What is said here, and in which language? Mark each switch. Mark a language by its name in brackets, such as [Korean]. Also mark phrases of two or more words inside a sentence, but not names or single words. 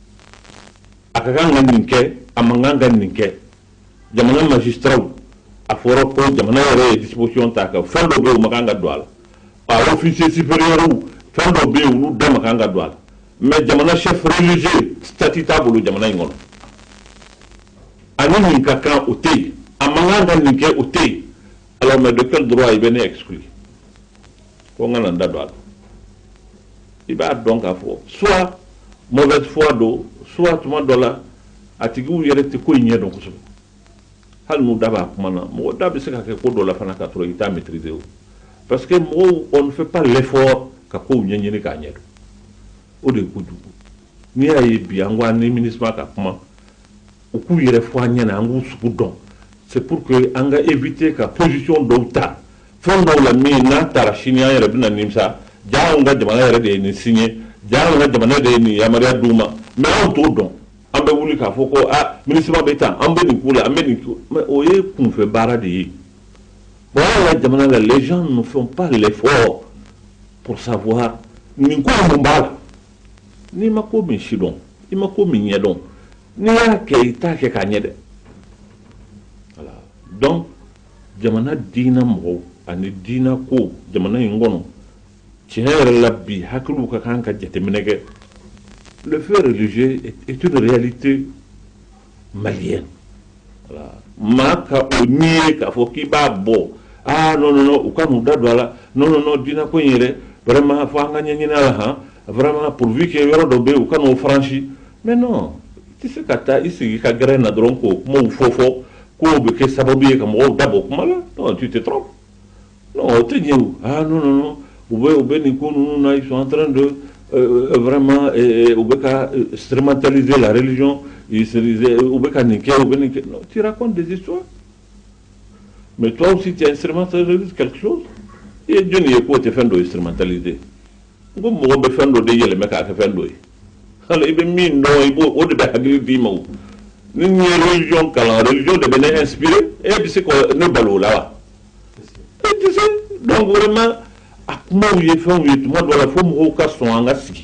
[Bambara] a ka kan ka nin kɛ a man kan ka nin kɛ jamana magistraw a fɔra ko jamana yɛrɛ ye disposition ta kan fɛn dɔ bɛ yen u ma kan ka don a la a [French] officier supérieur [Bambara] fɛn dɔ bɛ yen olu da ma kan ka don a la mais jamana [French] chef religieux statut [Bambara] t'a bolo jamana in kɔnɔ ani nin ka kan o tɛ yen a man kan ka nin kɛ o tɛ yen [French] alors mais de quel droit [Bambara] i bɛ ne exclure ko n kana n da don a la i b'a dɔn k'a fɔ [French] soit mauvaise foi [Bambara] don soit tuma dɔ la a tigiw yɛrɛ tɛ ko in ɲɛ dɔn kosɛbɛ hali n'u da b'a kuma na mɔgɔ da bɛ se ka kɛ ko dɔ la fana ka sɔrɔ i t'a maîtriser o [French] parce que [Bambara] mɔgɔw [French] on ne fait pas l'effort [Bambara] ka kow ɲɛɲini k'a ɲɛ dɔn o de ye kojugu n'i y'a ye bi an ko an ni MINUSMA ka kuma u k'u yɛrɛ fɔ an ɲɛna an k'u sugu dɔn [French] c'est pour que [Bambara] an ka éviter ka position dɔw ta fɛn dɔw la min n'a taara sini an yɛrɛ bɛna nimisa jaa anw ka jamana yɛrɛ de ye nin signé jaa anw ka jamana de ye nin yamaruya d'u ma mais anw t'o dɔn an bɛ wuli k'a fɔ ko MINUSMA bɛ tan an bɛ nin k'u la an bɛ nin k'u mais o ye kunfɛ baara de ye bon an ka jamana la [French] les gens ne font pas l'effort pour savoir [Bambara] nin ko mun b'a la n'i ma ko min si dɔn i ma ko min ɲɛ dɔn n'i y'a kɛ i t'a kɛ k'a ɲɛ dɛ [French] voilà donc [Bambara] jamana diinɛ mɔgɔw ani diinɛ ko jamana in kɔnɔ tiɲɛ yɛrɛ la bi hakiliw ka kan ka jateminɛ kɛ [French] le fait religieux est une réalité malienne [Bambara] voilà maa ka o n'i ye k'a fɔ k'i b'a bɔ [French] non non non [Bambara] u ka n'u da don a la [French] non non non [Bambara] diinɛ ko in yɛrɛ vraiment fo an ka ɲɛɲini a la han [French] vraiment pourvu que [Bambara] yɔrɔ dɔ bɛ yen u ka n'o franchi [French] mais non [Bambara] i tɛ se ka taa i sigi ka gɛrɛ na dɔrɔn k'o kumaw fɔ k'o bɛ kɛ sababu ye ka mɔgɔw dabɔ kuma la [French] non tu te trompes non [Bambara] o tɛ ɲɛ o [French] non non non [Bambara] u bɛ nin ko ninnu na [French] ils sont en train de vraiment [Bambara] u bɛ ka [French] instrumentaliser la religion [Bambara] u bɛ ka nin kɛ u bɛ nin kɛ [French] non tu racontes des histoires mais toi aussi tu instrumentalises quelque chose [Bambara] i ye jɔnni ye k'o tɛ fɛn dɔ instrumentaliser n ko mɔgɔ bɛ fɛn dɔ de yɛlɛmɛ k'a kɛ fɛn dɔ ye hali i bɛ min dɔn i b'o o de bɛ hakili d'i ma o ni n ye religion kalan religion de bɛ ne inspiré e bɛ se ka ne balo o la wa e tɛ se [French] donc vraiment [Bambara] a kumaw ye fɛnw ye tuma dɔ la fo mɔgɔw ka sɔn an ka sigi.